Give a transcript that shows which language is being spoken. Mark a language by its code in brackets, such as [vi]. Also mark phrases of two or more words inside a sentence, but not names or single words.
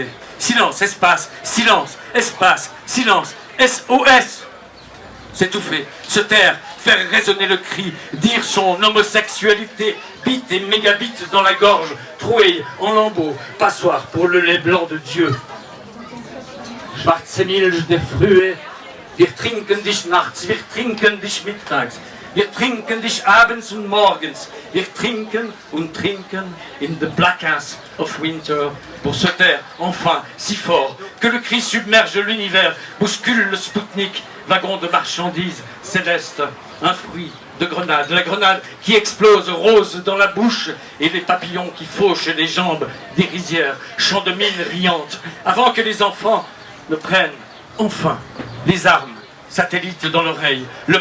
[fr] Silence, espace, silence, espace, silence. SOS. S'étouffer, se taire, faire résonner le cri, dire son homosexualité, bit et mégabit dans la gorge, trouée en lambeaux, passoire pour le lait blanc de Dieu. [de] Schwarze Milch der Frühe, wir trinken dich nachts, wir trinken dich mittags, wir trinken dich abends und morgens, wir trinken und trinken [en] in the black ass of winter, [fr] pour se taire enfin si fort que le cri submerge l'univers, bouscule le Spoutnik, wagon de marchandises célestes, un fruit de grenade, la grenade qui explose rose dans la bouche et les papillons qui fauchent les jambes des rizières, chants de mine riantes, avant que les enfants ne prennent enfin les armes, satellites dans l'oreille, le